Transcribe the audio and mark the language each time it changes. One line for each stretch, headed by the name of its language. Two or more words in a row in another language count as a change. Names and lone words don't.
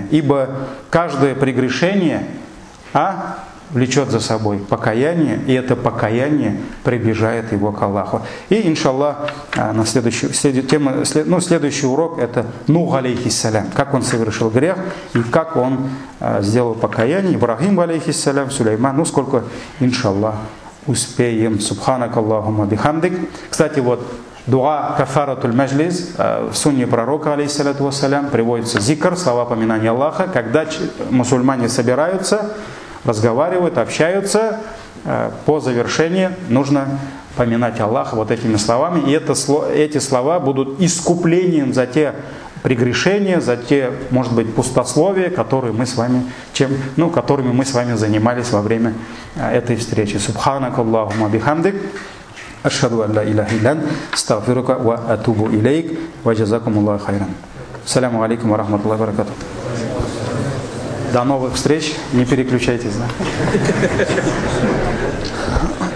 Russian: Ибо каждое прегрешение влечет за собой покаяние, и это покаяние приближает его к Аллаху. И, иншаллах, на следующий урок это Нух алейхиссалям, как он совершил грех и как он сделал покаяние. Ибрахим алейхиссалям, Сулейман, сколько, иншаллах, успеем.
Arabic: سبحانك اللهم بحمدك.
Russian: Кстати, вот
Arabic: دعاء كفارة المجلس
Russian: в сунне пророка
Arabic: عليه الصلاة والسلام
Russian: приводится зикр, слова поминания Аллаха, когда мусульмане собираются, разговаривают, общаются, по завершении нужно поминать Аллаха вот этими словами. И эти слова будут искуплением за те прегрешения, за те, может быть, пустословия, которыми мы с вами занимались во время этой встречи.
Arabic: سبحانك اللهم بحمدك. أشهد أن لا إله إلا أنت، أستغفرك وأتوب إليك، وجزاكم الله خيرا. السلام عليكم ورحمة الله وبركاته.
Russian: До новых встреч. Не переключайтесь. Да?